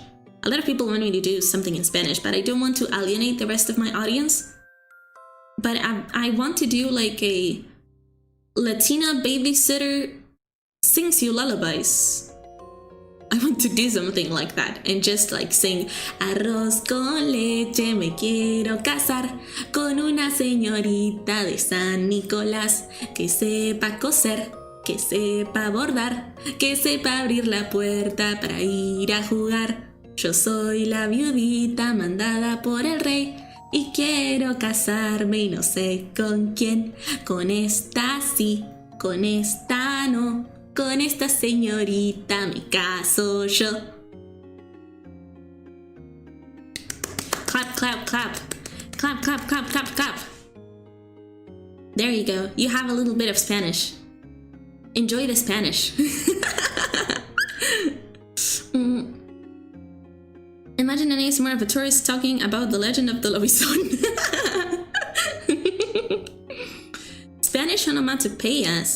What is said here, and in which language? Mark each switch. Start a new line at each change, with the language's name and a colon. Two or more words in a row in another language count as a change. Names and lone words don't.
English: A lot of people want me to do something in Spanish, but I don't want to alienate the rest of my audience. But I want to do like Latina babysitter sings you lullabies. I want to do something like that and just like sing
Spanish: arroz con leche, me quiero casar con una señorita de San Nicolás que sepa coser, que sepa bordar, que sepa abrir la puerta para ir a jugar. Yo soy la viudita mandada por el rey y quiero casarme y no sé con quién, con esta sí, con esta no. Con esta señorita me caso yo.
English: Clap, clap, clap. Clap, clap, clap, clap, clap. There you go. You have a little bit of Spanish. Enjoy the Spanish. Imagine an ASMR of a tourist talking about the legend of the Lobizon. Spanish onomatopoeias.